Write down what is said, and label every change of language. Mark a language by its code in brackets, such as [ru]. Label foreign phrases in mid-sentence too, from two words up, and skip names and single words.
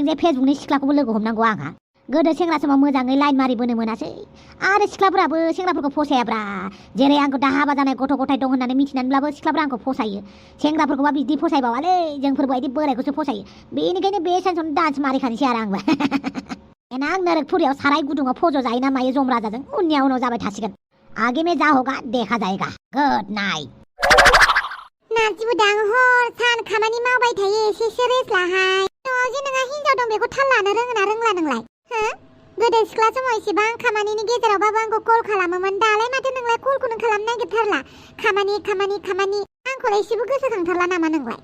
[brx] जे फेसबुकनि सिख्लाखौबो लोगो हमनांगौ आंहा गोदो सेंग्रा समाव मोजाङै लाइन मारिबोनो मोनासै आरो सिख्लाफोराबो सेंग्राफोरखौ फसायाब्रा जेरै आंखौ दा हाबा जानाय गथ' गथाय दं होननानै मिथिनानैब्लाबो सिख्लाफोरा आंखौ फसायो सेंग्राफोरखौबा बिदि फसायबावालै जोंफोरबायदि बोरायखौसो फसायो बेनिखायनो बे सानसेयावनो डान्स मारिखानोसै आरो आंबो देनां नोरकपुरियाव साराय गुदुङाव फज' जायो ना मायो जमराजाजों उनाव जाबाय थासिगोन [hi] आगे में जा होगा देखा जाएगा [en] good night [brx] नाजिबोदां हर सान खामानि मावबाय थायो एसेसो रेस्ट लाहाय न'आव जे नोंहा हिनजाव दं बेखौ थाल लानो रोङोना रोंला नोंलाय हो गोदो सिख्ला समाव इसेबां खामानिनि गेजेरावबाबो आंखौ कल खालामोमोन दालाय माथो नोंलाय कलखौनो खालामनो नागिरथारला खामानि आंखौलाय एसेबो गोसोखांथारला नामा नोंलाय